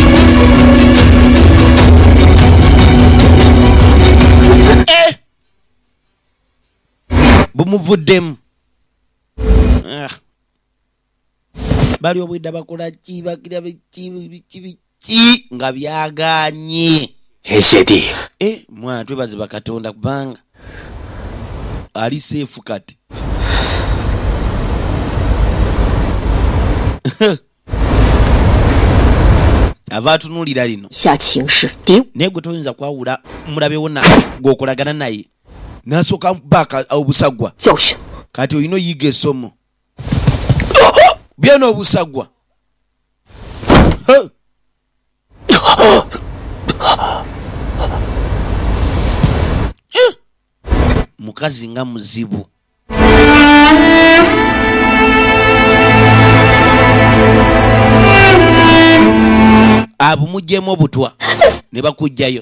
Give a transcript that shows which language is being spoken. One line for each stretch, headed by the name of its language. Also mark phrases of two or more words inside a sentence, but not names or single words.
Ganda: bumuvuddemu bali obwedda bakola ki bakira biki nga byaganye
Chinese: 天谢地，
Ganda: mwana twebaze bakatonda kubanga ali seefu kati ava atunuulira lino
Chinese: 下情势敌
Ganda: naye gwe toyinza kwawula mulabewo gwokolagana naye nasooka baaka obusagwa
Chinese: 教训。
Ganda: kati olina oyiga essomo byona obusagwa mukazi nga muzibu abumugyemu obutwa ne bakugjayo